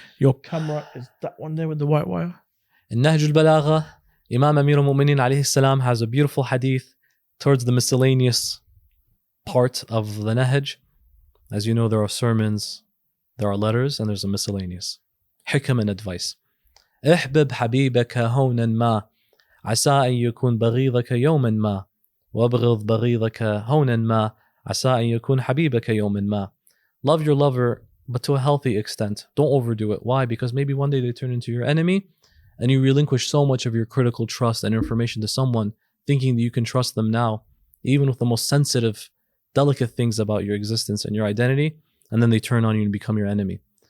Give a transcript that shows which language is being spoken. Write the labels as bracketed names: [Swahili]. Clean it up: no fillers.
[English] Your camera is that one there with the white wire. In Nahj al-Balagha, Imam Amir al-Mu'minin alayhi salam has a beautiful hadith towards the miscellaneous part of the Nahj. As you know, there are sermons, there are letters, and there's a miscellaneous. Hikam and advice. [Arabic] احبب حبيبك هونا ما عسى أن يكون بغيضك يوما ما وابغض بغيضك هونا ما عسى أن يكون حبيبك يوما ما. [English] Love your lover, but to a healthy extent. Don't overdo it. Why? Because maybe one day they turn into your enemy, and you relinquish so much of your critical trust and information to someone, thinking that you can trust them now, even with the most sensitive, delicate things about your existence and your identity, and then they turn on you and become your enemy.